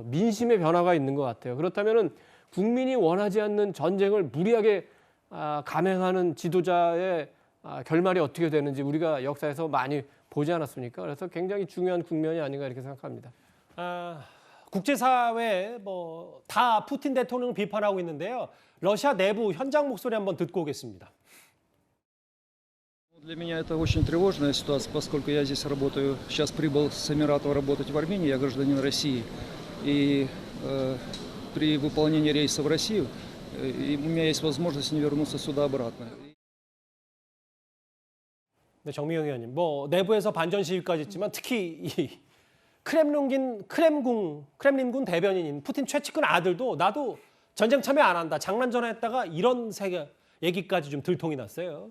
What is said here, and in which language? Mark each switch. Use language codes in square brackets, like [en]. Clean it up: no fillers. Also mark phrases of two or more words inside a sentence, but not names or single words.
[ko] 민심의 변화가 있는 것 같아요. 그렇다면은 국민이 원하지 않는 전쟁을 무리하게 감행하는 지도자의 결말이 어떻게 되는지 우리가 역사에서 많이 보지 않았습니까? 그래서 굉장히 중요한 국면이 아닌가 이렇게 생각합니다. 국제사회 다 푸틴 대통령을 비판하고 있는데요. 러시아 내부 현장 목소리 한번 듣고 오겠습니다. [ru] Для меня это очень тревожная ситуация, поскольку я здесь работаю, сейчас прибыл с Эмиратов работать в Армении, я гражданин России, и при выполнении рейса в Россию у меня есть возможность не вернуться сюда обратно. [ko] 네, 정미영 의원님, 내부에서 반전 시위까지 있지만 특히 이 크렘린군 대변인인 푸틴 최측근 아들도 나도 전쟁 참여 안 한다, 장난 전화했다가 이런 얘기까지 좀 들통이 났어요.